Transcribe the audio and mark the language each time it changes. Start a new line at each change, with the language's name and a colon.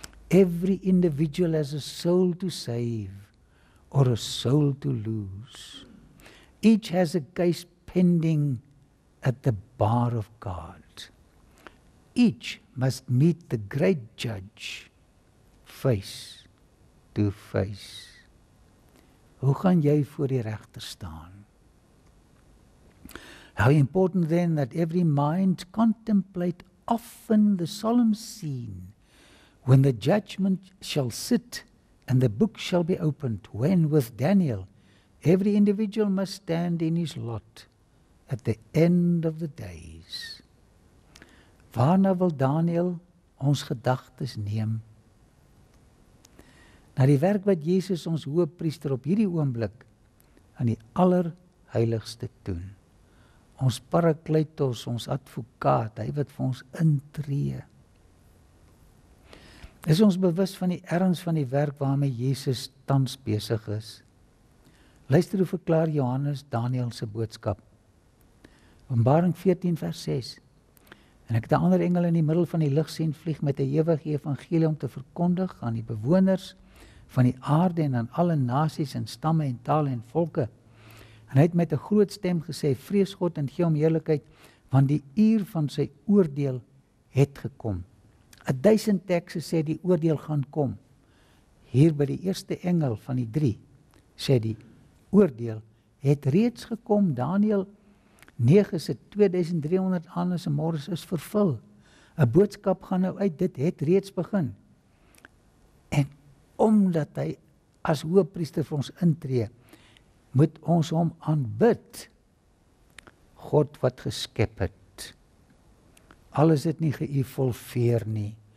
English: Every individual has a soul to save, or a soul to lose. Each has a case pending at the bar of God. Each must meet the great judge face to face.
Afrikaans: Hoe gaan jy voor die regter staan?
English: How important then that every mind contemplate often the solemn scene when the judgment shall sit and the book shall be opened, when with Daniel every individual must stand in his lot at the end of the days.
Afrikaans: Waarna wil Daniel ons gedagtes neem? Na die werk wat Jesus ons hoëpriester op hierdie oomblik aan die allerheiligste doen. Ons parakletos, ons advokaat, hy wat vir ons intree. Is ons bewus van die erns van die werk waarmee Jesus tans besig is? Luister hoe verklaar Johannes Daniël se boodskap. Openbaring 14 vers 6. En ek het 'n ander engel in die middel van die lig sien vlieg met 'n ewige evangelie om te verkondig aan die bewoners van die aarde en aan alle nasies en stamme en tale en volke. En hy het met 'n groot stem gesê, vrees God en gee hom heerlikheid, want die uur van sy oordeel het gekom. 1000 tekste sê die oordeel gaan kom. Hier by die eerste engel van die 3 sê die oordeel het reeds gekom. Daniël 9 se 2300 aanes en môres is vervul. 'n Boodskap gaan nou uit, dit het reeds begin. En omdat hy as hoëpriester vir ons intree, moet ons hom aanbid. God wat geskep het. Al is dit nie geëvolveer nie.